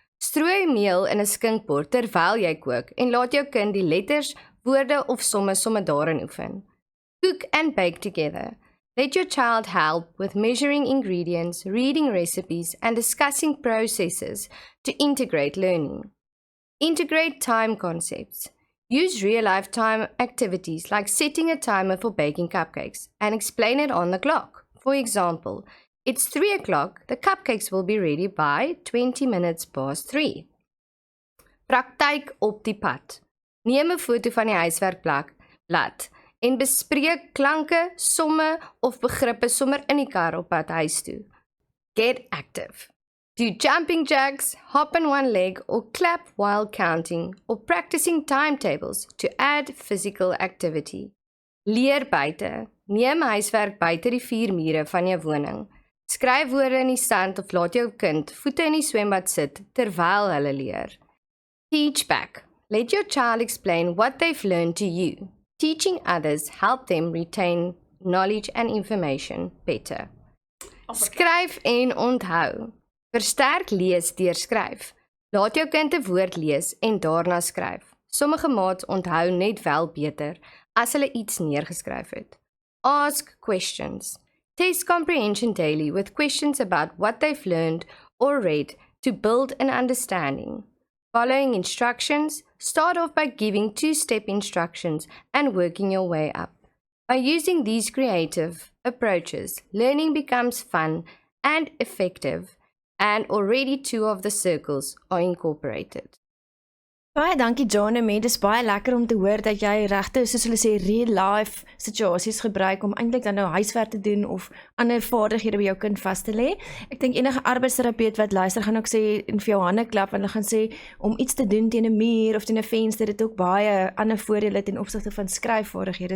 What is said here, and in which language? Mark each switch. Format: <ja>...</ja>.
<af>Strooi meel in 'n skinkbord terwyl jy kook en laat jou kind die letters, woorde of somme daarin oefen.</af> <en>Cook and bake together. Let your child help with measuring ingredients, reading recipes, and discussing processes to integrate learning. Integrate time concepts. Use real-life time activities like setting a timer for baking cupcakes and explain it on the clock. For example, It's 3 o'clock. The cupcakes will be ready by 20 minutes past 3.</en> <af>Praktyk op die pad. Neem 'n foto van die huiswerkblad en bespreek klanke, somme of begrippe sommer in die kar op pad huis toe.</af> <en>Get active. Do jumping jacks, hop on one leg or clap while counting or practicing timetables to add physical activity.</en> <af>Leer buite. Neem huiswerk buite die 4 mure van jou woning. Skryf woorde in die sand of laat jou kind voete in die swembad sit terwyl hulle leer.</af> <en>Teach back. Let your child explain what they've learned to you. Teaching others help them retain knowledge and information better.</en> <af>Skryf en onthou. Versterk lees deur skryf. Laat jou kind 'n woord lees en daarna skryf. Sommige maats onthou net wel beter as hulle iets neergeskryf het.</af> <en>Ask questions. Test comprehension daily with questions about what they've learned or read to build an understanding. Following instructions, start off by giving 2-step instructions and working your way up. By using these creative approaches, learning becomes fun and effective, and already 2 of the circles are incorporated.</en> <af>Baie dankie John en Dit is baie lekker om te hoor dat jy regte, soos hulle sê,</af> <en>real life</en> <af>situasies gebruik om eintlik dan nou huiswerk te doen of ander vaardighede by jou kind vas te lê. Ek dink enige arbeidsterapeut wat luister gaan ook sê en vir jou hande klap en hulle gaan sê om iets te doen teen 'n muur of teen 'n venster het ook baie ander voordele ten opsigte van skryfvaardighede.</af>